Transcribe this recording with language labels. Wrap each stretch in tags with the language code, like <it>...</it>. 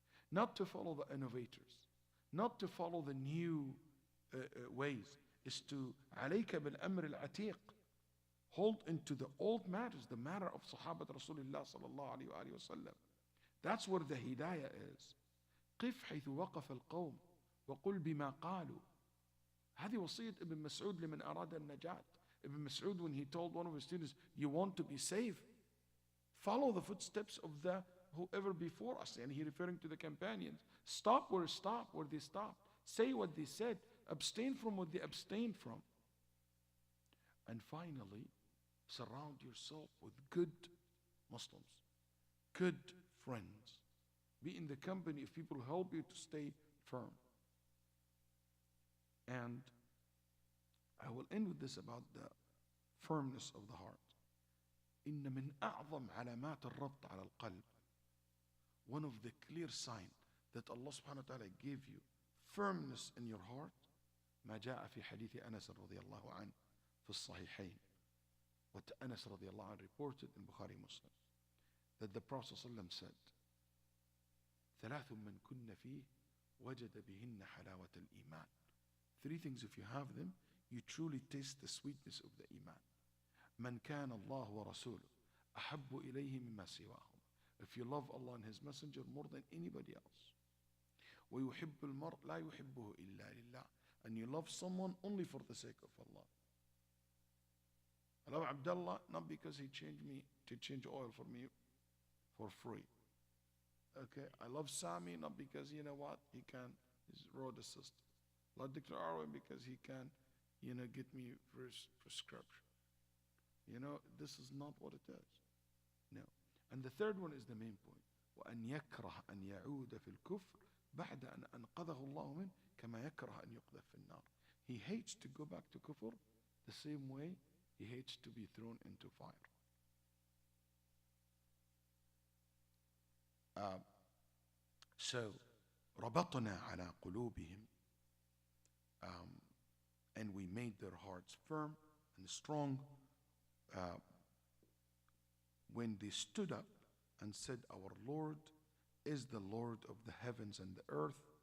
<en>Not to follow the innovators, not to follow the new ways, is to alayka bil amr al-atiq. Hold into the old matters, the matter of Sahabat Rasulullah sallallahu alayhi wa sallam. That's where the hidayah is.</en> <ar>قف حيث وقف القوم وقل بما قالوا. هذه وصية Ibn Mas'ud لمن أراد النجاة.</ar> <en>Ibn Mas'ud, when he told one of his students, you want to be safe, follow the footsteps of the whoever before us. And he referring to the companions. Stop where they stopped. Say what they said. Abstain from what they abstained from. And finally, surround yourself with good Muslims, good friends. Be in the company of people who help you to stay firm. And I will end with this about the firmness of the heart.</en> <ar>إن من أعظم علامات الربط على القلب.</ar> <en>One of the clear signs that Allah subhanahu wa ta'ala gave you firmness in your heart,</en> <ar>ما جاء في حديث أنس رضي الله عنه في الصحيحين.</ar> <en>What Anas رضي الله عنه reported in Bukhari Muslim, that the Prophet ﷺ said,</en> <ar>ثلاث من كن فيه وجد بهن حلاوة الإيمان.</ar> <en>3 things, if you have them, you truly taste the sweetness of the iman.</en> <ar>من كان الله ورسوله أحب إليه مما سواهم.</ar> <en>If you love Allah and His Messenger more than anybody else.</en> <ar>ويحب المرء لا يحبه إلا لله.</ar> <en>And you love someone only for the sake of Allah. I love Abdullah not because he changed me to change oil for me for free. Okay, I love Sami not because, you know what, he can, he's road assistant. I love Dr. Arwin because he can, you know, get me first prescription. You know, this is not what it is. No. And the third one is the main point.</en> <ar>وأن يكره أن يعود في الكفر بعد أن أنقذه الله منه كما يكره أن يقذف في النار.</ar> <en>He hates to go back to kufr the same way he hates to be thrown into fire. So</en> <ar>ربطنا على قلوبهم,</ar> <en>and we made their hearts firm and strong when they stood up and said, our Lord is the Lord of the heavens and the earth.</en>